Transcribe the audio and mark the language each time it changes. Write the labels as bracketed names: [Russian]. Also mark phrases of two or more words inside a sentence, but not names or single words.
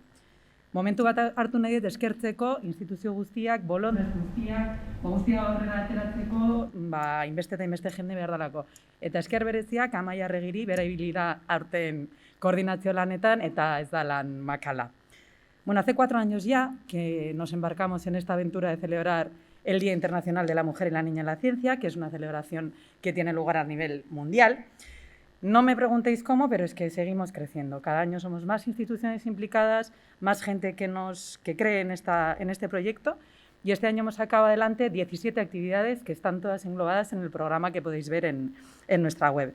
[Basque] Momentu bat hartu nahi dut eskertzeko instituzio guztiak, bolondres guztia horrela ateratzeko, inbeste eta inbeste jende behar dalako. Eta esker bereziak Amaia Arregiri bera ibilira aurten koordinazio lanetan eta ez da lan makala. [Spanish] Bueno, hace 4 años ya que nos embarcamos en esta aventura de celebrar el Día Internacional de la Mujer y la Niña en la Ciencia, que es una celebración que tiene lugar a nivel mundial. No me preguntéis cómo, pero es que seguimos creciendo. Cada año somos más instituciones implicadas, más gente que cree en este proyecto, y este año hemos sacado adelante 17 actividades que están todas englobadas en el programa que podéis ver en nuestra web.